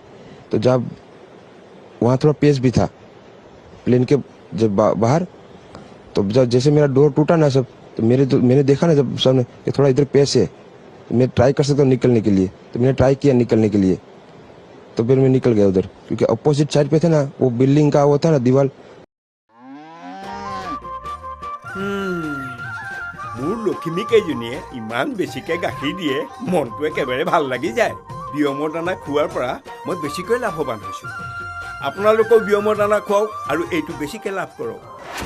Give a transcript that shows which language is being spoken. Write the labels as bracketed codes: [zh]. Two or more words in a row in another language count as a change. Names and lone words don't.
[hi] तो जब वहाँ थोड़ा पेस भी था प्लेन के जब बाहर, तो जब जैसे मेरा डोर टूटा ना सब, तो मैंने देखा ना जब सामने कि थोड़ा इधर पेस है, तो मैं ट्राई कर सकता हूँ निकलने के लिए। तो मैंने ट्राई किया निकलने के लिए, तो फिर मैं निकल गया उधर, क्योंकि अपोजिट साइड पे था ना वो बिल्डिंग का वो था ना दीवार। [as] মোৰ লখিমী কেইজনীয়ে ইমান বেছিকৈ গাখীৰ দিয়ে, মনটো একেবাৰে ভাল লাগি যায়। বিয়মৰ দানা খোৱাৰ পৰা মই বেছিকৈ লাভৱান হৈছোঁ। আপোনালোকেও বিয়মৰ দানা খুৱাওক আৰু এইটো বেছিকৈ লাভ কৰক।